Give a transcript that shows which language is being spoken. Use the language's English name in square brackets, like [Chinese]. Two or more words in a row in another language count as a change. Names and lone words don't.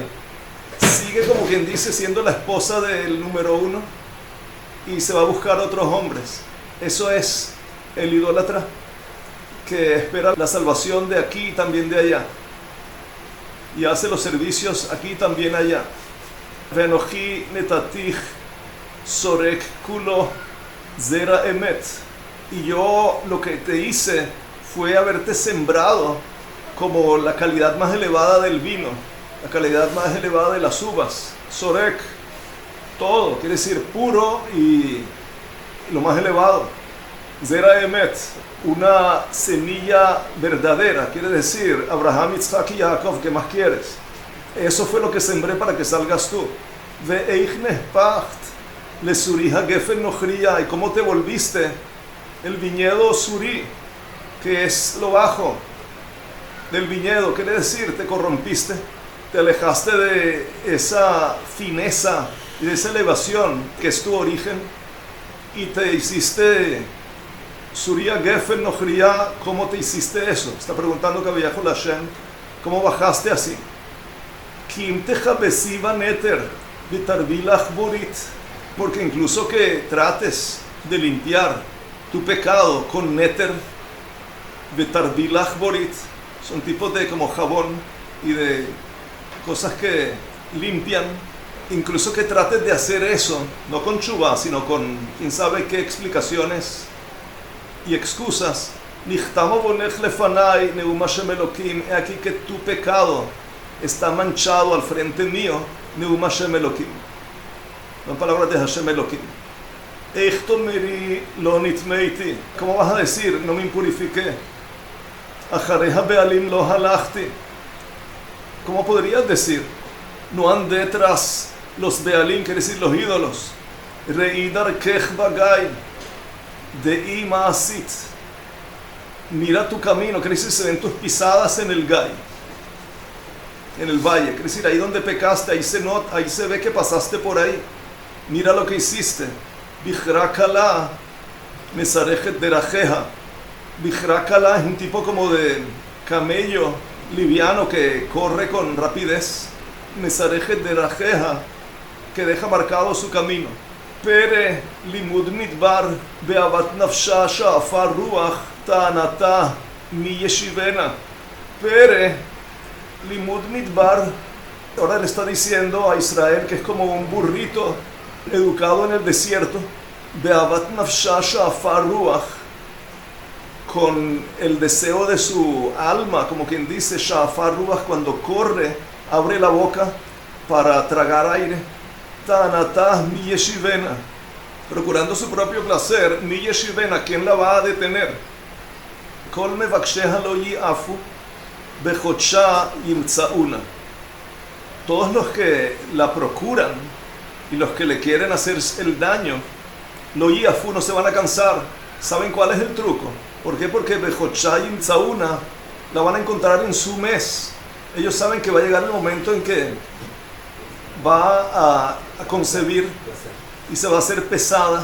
[Spanish] Sigue, como quien dice, siendo la esposa del número uno y se va a buscar otros hombres. Eso es el idólatra que espera la salvación de aquí y también de allá, y hace los servicios aquí y también allá. [Hebrew] ואנכי נטעתיך שורק כלה זרע אמת. [Spanish] Y yo lo que te hice fue haberte sembrado como la calidad más elevada del vino, la calidad más elevada de las uvas. Sorek, todo, quiere decir puro y lo más elevado. [Hebrew] זרע אמת, [Spanish] una semilla verdadera, quiere decir Abraham, Isaac y Jacob, ¿qué más quieres? Eso fue lo que sembré para que salgas tú. [Hebrew] ואיך נהפכת לי סורי הגפן נכריה, [Spanish] y cómo te volviste el viñedo surí, que es lo bajo del viñedo, quiere decir te corrompiste, te alejaste de esa fineza y de esa elevación que es tu origen, y te hiciste [Hebrew] סורי הגפן נכריה. [Spanish] ¿Cómo te hiciste eso? Está preguntando Kaviyahu Hashem, ¿cómo bajaste así? [Hebrew] כי אם תכבסי בנתר ותרבי לך בורית, [Spanish] porque incluso que trates de limpiar tu pecado con neter, [Hebrew] ותרבי לך בורית, [Spanish] son tipos de como jabón y de cosas que limpian. Incluso que trates de hacer eso, no con chubá, sino con quién sabe qué explicaciones y excusas. [Hebrew] נכתם עונך לפני נאם השם אלקים, [Spanish] he aquí que tu pecado está manchado al frente mío, [Hebrew] נאם השם אלקים. [Spanish] Son palabras de Hashem Elokim. [Hebrew] איך תאמרי לא נטמאתי, [Spanish] ¿cómo vas a decir no me impurifiqué? [Hebrew] אחרי הבעלים לא הלכתי, [Spanish] ¿cómo podrías decir no andé tras los bealim, quiere decir los ídolos? [Hebrew] ראי דרכך בגיא דעי מה עשית, [Spanish] mira tu camino, quiere decir se ven tus pisadas en el gay, en el valle, quiere decir ahí donde pecaste, ahí se ve que pasaste por ahí, mira lo que hiciste. Bichrakala [Hebrew] משרכת דרכיה, [Spanish] Bichrakala es un tipo como de camello liviano que corre con rapidez, [Hebrew] משרכת דרכיה, [Spanish] que deja marcado su camino. [Hebrew] פרה למד מדבר באות נפשה שאפה רוח תאנתה מי ישיבנה. פרה למד מדבר, [Spanish] ahora le está diciendo a Israel que es como un burrito educado en el desierto, [Hebrew] באות נפשה שאפה רוח, [Spanish] con el deseo de su alma, como quien dice, [Hebrew] שאפה רוח, [Spanish] cuando corre, abre la boca para tragar aire. [Hebrew] תאנתה מי ישיבנה, [Spanish] procurando su propio placer, [Hebrew] מי ישיבנה, [Spanish] ¿quién la va a detener? [Hebrew] כל מבקשיה לא ייעפו בחדשה ימצאונה. [Spanish] Todos los que la procuran y los que le quieren hacer el daño, [Hebrew] לא ייעפו, [Spanish] no se van a cansar. ¿Saben cuál es el truco? ¿Por qué? Porque [Hebrew] בחדשה ימצאונה [Spanish] la van a encontrar en su mes. Ellos saben que va a llegar el momento en que va a concebir y se va a hacer pesada.